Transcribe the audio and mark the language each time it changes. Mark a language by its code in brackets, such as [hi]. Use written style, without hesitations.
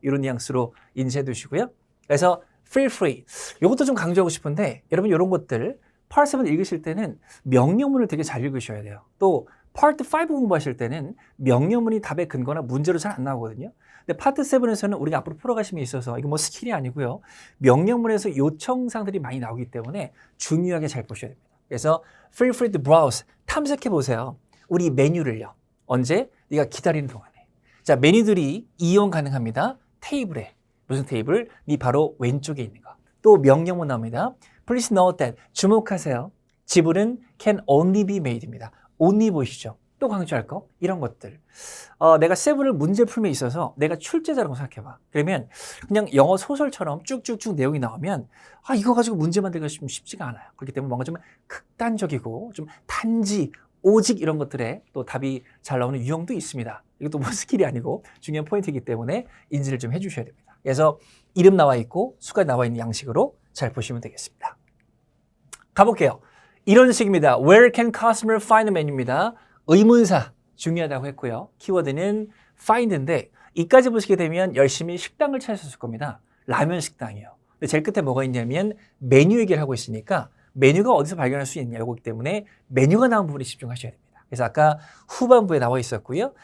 [ko] 이런 뉘앙스로 인지해 두시고요. 그래서 [en] feel free [ko] 이것도 좀 강조하고 싶은데 여러분 이런 것들 Part 7 읽으실 때는 명령문을 되게 잘 읽으셔야 돼요. 또 Part 5 공부하실 때는 명령문이 답의 근거나 문제로 잘 안 나오거든요. 근데 Part 7에서는 우리가 앞으로 풀어가심에 있어서 이거 뭐 스킬이 아니고요. 명령문에서 요청사항들이 많이 나오기 때문에 중요하게 잘 보셔야 됩니다. 그래서 [en] feel free to browse [ko] 탐색해 보세요. 우리 메뉴를요. 언제? 네가 기다리는 동안에. 자, 메뉴들이 이용 가능합니다. 테이블에. 무슨 테이블? 네 바로 왼쪽에 있는 거. 또 명령문 나옵니다. [en] Please note that. [ko] 주목하세요. 지불은 [en] can only be made [ko] 입니다. only 보이시죠? 또 강조할 거? 이런 것들. 내가 세븐을 문제 풀면 있어서 내가 출제자라고 생각해봐. 그러면 그냥 영어 소설처럼 쭉쭉쭉 내용이 나오면 이거 가지고 문제 만들기가 좀 쉽지가 않아요. 그렇기 때문에 뭔가 좀 극단적이고 좀 단지 오직 이런 것들에 또 답이 잘 나오는 유형도 있습니다. 이것도 뭐 스킬이 아니고 중요한 포인트이기 때문에 인지를 좀 해주셔야 됩니다. 그래서 이름 나와 있고 수가 나와 있는 양식으로 잘 보시면 되겠습니다. 가볼게요. 이런 식입니다. [en] Where can customer find menu [ko] 입니다. 의문사 중요하다고 했고요. 키워드는 find인데 이까지 보시게 되면 열심히 식당을 찾으셨을 겁니다. 라면 식당이요. 근데 제일 끝에 뭐가 있냐면 메뉴 얘기를 하고 있으니까 메뉴가 어디서 발견할 수 있냐고 때문에 메뉴가 나온 부분에 집중하셔야 됩니다. 그래서 아까 후반부에 나와 있었고요.